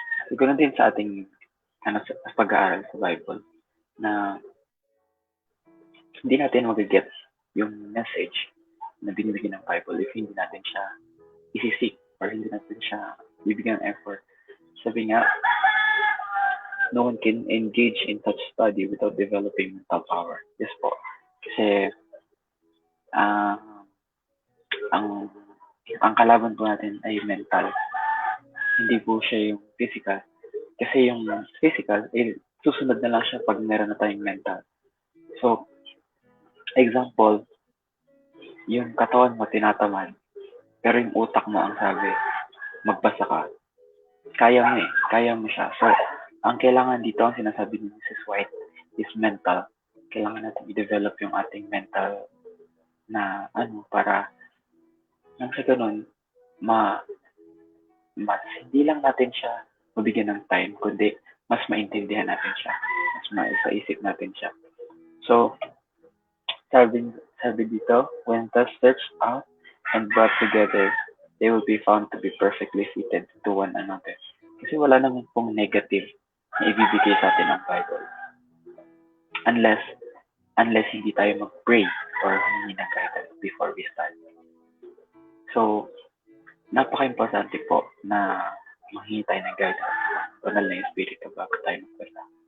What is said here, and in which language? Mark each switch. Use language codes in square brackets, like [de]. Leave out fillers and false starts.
[tl] So, ganoon din sa ating pag-aaral sa Bible na hindi natin mag-get yung message na binibigyan ng Bible if hindi natin siya isisik or hindi natin siya bibigyan ng effort. Sabi nga, [en] no one can engage in such study without developing mental power. Yes po. [tl] Kasi ang kalaban po natin ay mental. Hindi po siya yung physical. Kasi yung physical, susunod na lang siya pag meron na tayong mental. So, example, yung katawan mo tinatamad, pero yung utak mo ang sabi, magbasa ka. Kaya mo siya. So, ang kailangan dito, ang sinasabi ni Mrs. White, is mental. Kailangan natin i-develop yung ating mental na para nang sa ganun, hindi lang natin siya mabigyan ng time, kundi mas maintindihan natin siya. Mas maisaisip natin siya. So, sabi dito, [en] when thus searched out and brought together, they will be found to be perfectly fitted to one another. [tl] Kasi wala naman pong negative na ibibigay sa atin ng Bible. [en] Unless [tl] hindi tayo mag-pray [en] or [tl] humingi ng [en] guidance before we start. [tl] So, napaka-importante po na manghingi tayo ng guidance ng banal na Espiritu bago tayo magbasa.